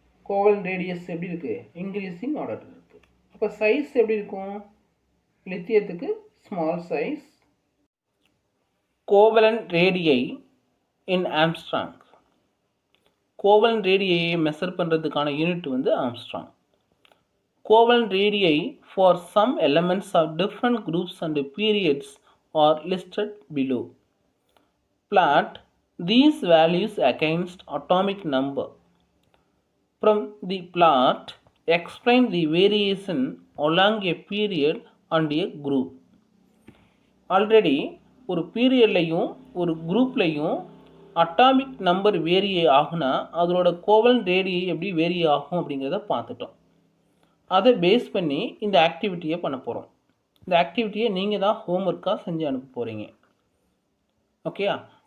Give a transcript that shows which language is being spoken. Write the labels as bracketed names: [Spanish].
[Tamil] Covalent radius எப்படி இருக்குது, increasing ஆர்டரில் இருக்குது. அப்போ சைஸ் எப்படி இருக்கும், லித்தியத்துக்கு ஸ்மால் சைஸ். கோவலன்ட் ரேடியை இன் ஆம்ஸ்ட்ராங். கோவலன்ட் ரேடியை மெஷர் பண்ணுறதுக்கான யூனிட் வந்து Armstrong. [English] Covalent radii for some elements of different groups and periods are listed below. Plot these values against atomic number. From the plot, explain the variation along a period and a group. Already [Tamil] ஒரு பீரியட்லையும் ஒரு குரூப்லையும் atomic number vary ஆகுனா அதோட covalent ரேடியை எப்படி vary ஆகும் அப்படிங்கிறத பார்த்துட்டோம். அதை base பண்ணி இந்த ஆக்டிவிட்டியை பண்ண போகிறோம். இந்த ஆக்டிவிட்டியை நீங்கள் தான் ஹோம்ஒர்க்காக செஞ்சு அனுப்ப போகிறீங்க. ஓகேயா?